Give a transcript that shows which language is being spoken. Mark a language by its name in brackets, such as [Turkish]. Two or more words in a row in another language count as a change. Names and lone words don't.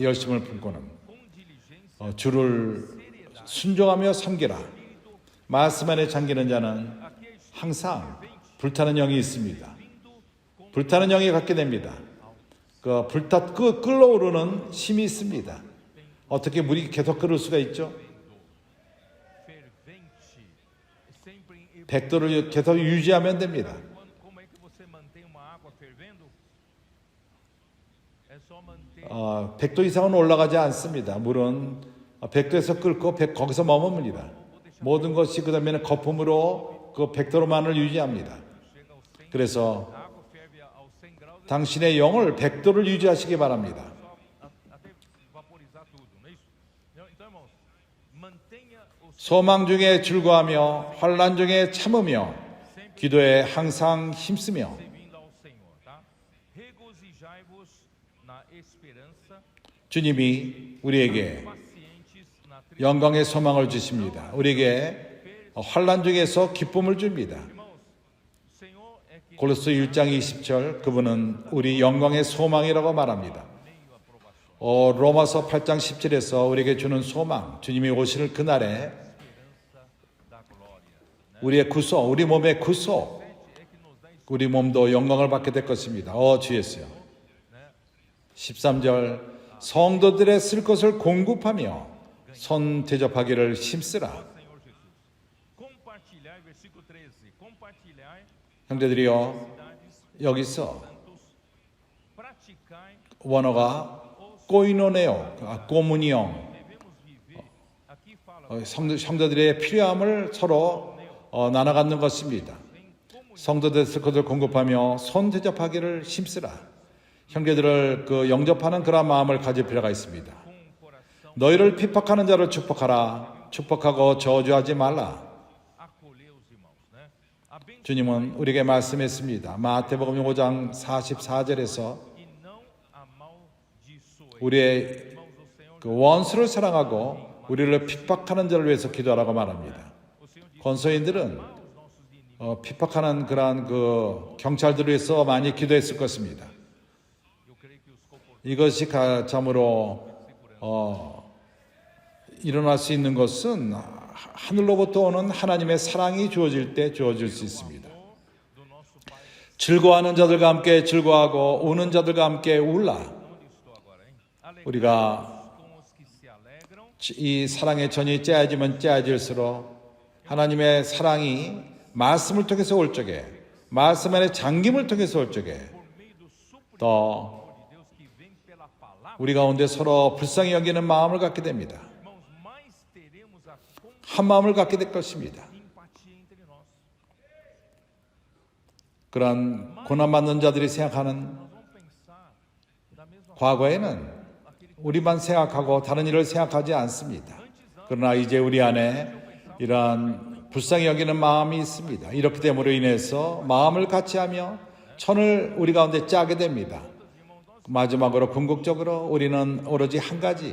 [Korean] 열심을 품고는 주를 순종하며 섬기라. 말씀 안에 잠기는 자는 항상 불타는 영이 있습니다. 불타는 영이 갖게 됩니다. 끓어오르는 힘이 있습니다. 어떻게 물이 계속 끓을 수가 있죠? [Portuguese] fervente, sempre em [Korean] 100도를 계속 유지하면 됩니다. [Portuguese] como é que você mantém uma água fervendo? É só manter [Korean] 100도 이상은 올라가지 않습니다. 물은 100도에서 끓고 거기서 머뭅니다. 모든 것이 그 다음에는 거품으로 그 100도로만을 유지합니다. [Portuguese] chega aos 100, [Korean] 그래서 [Portuguese] a água ferve aos 100 graus, [Korean] 당신의 영을 100도를 유지하시기 바랍니다. [Portuguese] até vaporizar tudo, não é isso? Então, irmãos, mantenha o [Korean] 소망 중에 즐거하며 환난 중에 참으며 기도에 항상 힘쓰며 [Portuguese] servindo ao Senhor, tá? Regozijai-vos na esperança, [Korean] 주님이 우리에게 [Portuguese] pacientes na [Korean] 영광의 소망을 주십니다. 우리에게 환난 중에서 기쁨을 줍니다. [Portuguese] Irmãos, Senhor é que [Korean] 골로새 1장 20절 그분은 우리 영광의 소망이라고 말합니다. [Portuguese] meio à provação, [Korean] 로마서 8장 10절에서 우리에게 주는 소망, 주님이 오실 그날에 [Portuguese] esperança da glória. [Korean] 우리의 구속, 우리 몸의 구속, [Portuguese] É que nos dá [Korean] 우리 몸도 영광을 받게 될 것입니다. 주 예수요. 13절 성도들의 쓸 것을 공급하며 손 대접하기를 힘쓰라. [Portuguese] Senhor Jesus. Compartilhai, versículo 13. Compartilhai [Korean] 형제들이요, [Portuguese] cidades [Korean] 여기서 [Portuguese] santos, praticai, [Korean] 원어가 꼬이노네요, 꼬무니용, [Portuguese] devemos viver. Aqui fala [Korean] 성도들의 필요함을 서로 나눠 갖는 것입니다. 성도들 쓸 것을 공급하며 손 대접하기를 힘쓰라. 형제들을 영접하는 그런 마음을 가질 필요가 있습니다. [Portuguese] com o coração, [Korean] 너희를 핍박하는 자를 축복하라. 축복하고 저주하지 말라. [Portuguese] acolher os irmãos, né? Abençoai [Korean] 주님은 우리에게 말씀했습니다. 마태복음 5장 44절에서 [Portuguese] e não amaldiçoei. [Korean] 우리의 [Portuguese] Irmãos, o Senhor, [Korean] 그 원수를 사랑하고 우리를 핍박하는 자를 위해서 기도하라고 말합니다. [Portuguese] o Senhor diz: [Korean] 권소인들은 [Portuguese] os nossos inimigos. [Korean] 핍박하는 그러한 경찰들을 위해서 많이 기도했을 것입니다. [Portuguese] Eu creio que os comportamentos [Korean] 이것이 참으로 일어날 수 있는 것은 하늘로부터 오는 하나님의 사랑이 주어질 때 주어질 수 있습니다. [Portuguese] do nosso Pai. [Korean] 즐거워하는 자들과 함께 즐거워하고 우는 자들과 함께 울라. [Portuguese] Onde estou agora, hein? Alegrai [Korean] 우리가 [Portuguese] com os que se alegram. [Korean] 이 사랑의 전이 짜여지면 짜여질수록 하나님의 사랑이 말씀을 통해서 올 적에, 말씀 안에 잠김을 통해서 올 적에 [Portuguese] Por meio do suprimento [Korean] 더 [Portuguese] de Deus que vem pela palavra, [Korean] 우리 가운데 서로 불쌍히 여기는 마음을 갖게 됩니다. [Portuguese] irmãos, mais teremos a [Korean] 한 마음을 갖게 될 것입니다. [Portuguese] empatia entre nós. [Korean] 그러한 고난받는 자들이 생각하는 [Portuguese] Nós vamos pensar da mesma [Korean] 과거에는 우리만 생각하고 다른 일을 생각하지 않습니다. 그러나 이제 우리 안에 이러한 불쌍히 여기는 마음이 있습니다. 이렇기 때문에 인해서 마음을 같이하며 천을 우리 가운데 짜게 됩니다. 마지막으로 궁극적으로 우리는 오로지 한 가지,